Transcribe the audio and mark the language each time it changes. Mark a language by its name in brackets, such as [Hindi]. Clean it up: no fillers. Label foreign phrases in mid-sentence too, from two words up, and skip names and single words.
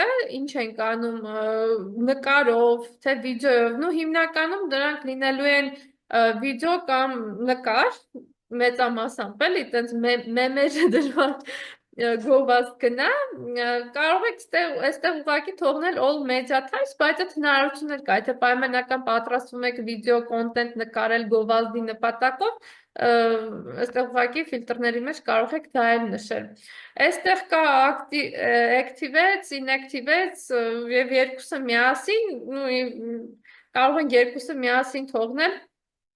[Armenian] ինչ ենք անում, նկարով, թե վիդեոյով, ու հիմնականում դրանք լինելու են վիդեո կամ նկար, մեծամասամբ էլի, տենց մեմեր դրված գովազդ գնա, կարող եք այստեղ ուղղակի թողնել [English] all media types, [Armenian] բայց այդ հնարավորություններ կա, եթե պայմանական պատրաստվում եք վիդեո կոնտենտ նկարել գովազդի նպատակով, այստեղ ուղղակի ֆիլտրների մեջ կարող եք դա էլ նշել։ Այստեղ կա [English] activates, inactivates [Armenian] եւ երկուսը միասին, կարող են երկուսը միասին թողնել,